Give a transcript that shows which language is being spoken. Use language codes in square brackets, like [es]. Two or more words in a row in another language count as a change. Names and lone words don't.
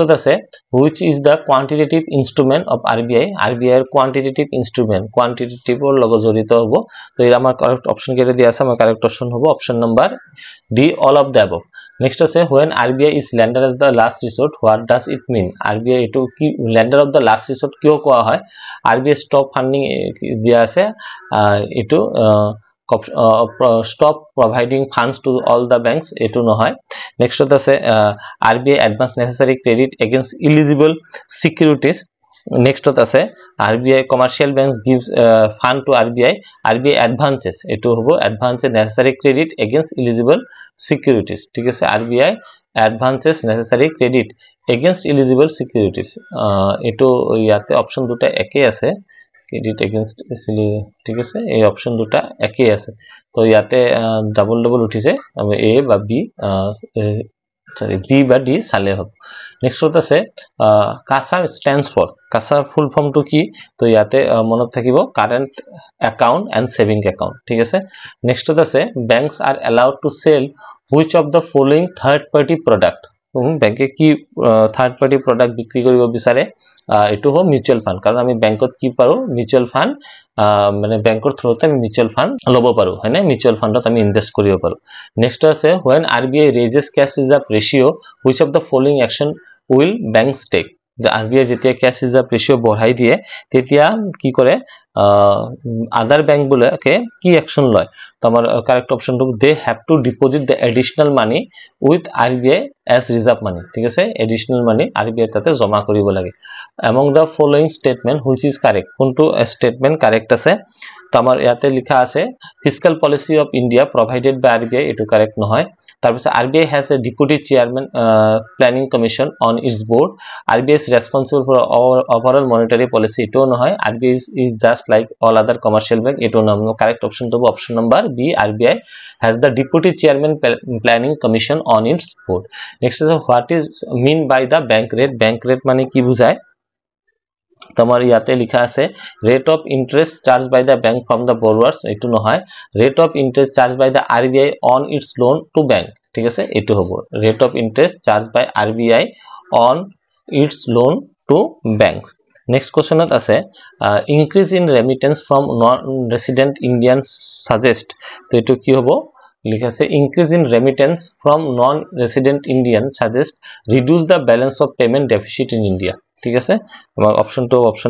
[en] আছে which is the quantitative instrument of RBI এর quantitative instrument quantitative [as] এর লগ জড়িত হ'ব তো এর আমার [en] correct option [as] কেটা দিয়া আছে আমার [en] correct option হ'ব option number D all of the above next আছে when RBI is lender as the last resort what does it mean RBI [as] এটো কি [en] lender of the last resort [as] কিয় কোৱা হয় [en] RBI stop funding [as] দিয়া আছে এটো [en] stop providing funds to all the banks [as] এটো নহয় [en] next আছে RBI advance necessary credit against eligible securities next আছে RBI commercial banks gives fund to RBI advances [as] এটো হ'ব [en] advance necessary credit against eligible securities [as] ঠিক আছে [en] RBI advances necessary credit against eligible securities etu [as] ইয়াতে অপশন দুটা একই আছে [en] credit against [as] ঠিক আছে এই অপশন দুটা একই আছে তো ইয়াতে [en] double double [as] উঠিছে আমি এ বা বি [en] sorry [as] বি বা ডি সালে হবে [en] next [as] আছে [en] CASA stands for CASA full form [as] টু কি তো ইয়াতে মনত থাকিব [en] current account and saving account [as] ঠিক আছে নেক্সট আছে [en] banks are allowed to sell which of the following third party product [as] ব্যাংকে কি [en] third party product [as] বিক্রি কৰিব বিচাৰে এটো হ'ব [en] mutual fund [as] কারণ আমি ব্যাংকত কি পাৰো [en] mutual fund [as] মানে ব্যাংকৰ থ্ৰুতে আমি [en] mutual fund [as] লব পাৰো হয়নে মিউচুয়াল ফান্ডত আমি ইনভেস্ট কৰিব পাৰো নেক্সট আছে [en] when RBI raises cash reserve ratio which of the following action will banks take [as] যে RBI যেতিয়া [en] cash reserve ratio [as] বঢ়াই দিয়ে তেতিয়া কি কৰে আদার ব্যাংক গুলোকে কি অ্যাকশন লয় তো আমার [en] correct option the they have to deposit the additional money with RBI as reserve money [as] ঠিক আছে [en] additional money RBI [as] তাতে জমা কৰিব লাগে [en] among the following statement which is correct [as] কোনটো স্টেটমেন্ট কারেক্ট আছে তো আমার ইয়াতে লিখা আছে [en] fiscal policy of India provided by RBI [as] এটো কারেক্ট নহয় তারপর [en] RBI has a deputy chairman planning commission on its board RBI is responsible for overall monetary policy [as] এটো নহয় [en] RBI is just like all other commercial bank [as] এটো নাম [en] correct option তো option number B RBI has the deputy chairman planning commission on its board next is what is mean by the bank rate [as] মানে কি বুঝায় তোমার ইয়াতে লিখা আছে [en] rate of interest charge by the bank from the borrowers [as] এটো নহয় [en] rate of interest charge by the RBI on its loan to bank [as] ঠিক আছে এটো হ'ব [en] rate of interest charge by RBI on its loan to bank next [as] কোশ্চেনত আছে [en] increase in remittance from non resident Indian suggest [as] তো এটো কি হ'ব লিখা আছে [en] increase in remittance from non-resident Indian suggest reduce the balance of payment deficit in India [as] ঠিক আছে আমার [en] অপশন টু অপশন